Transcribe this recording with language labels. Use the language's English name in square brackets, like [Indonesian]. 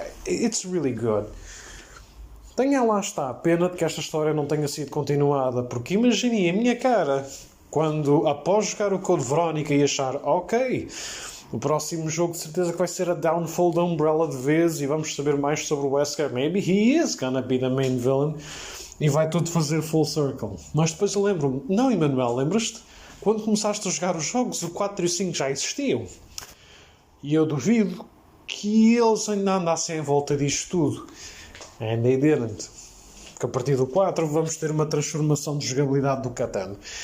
[English] It's really good. [Portuguese] Tenha lá está, pena de que esta história não tenha sido continuada, porque imaginem a minha cara quando, após jogar o Code Veronica e achar, ok, o próximo jogo de certeza que vai ser a Downfall da Umbrella de vez e vamos saber mais sobre o Wesker. [English] Maybe he is gonna be the main villain. [Portuguese] E vai tudo fazer full circle. Mas depois eu lembro-me, não, Emanuel, lembras-te? Quando começaste a jogar os jogos, o 4 e o 5 já existiam. E eu duvido que eles ainda andassem em volta disto tudo. [English] And they didn't. [Portuguese] Porque a partir do 4 vamos ter uma transformação de jogabilidade do Catan.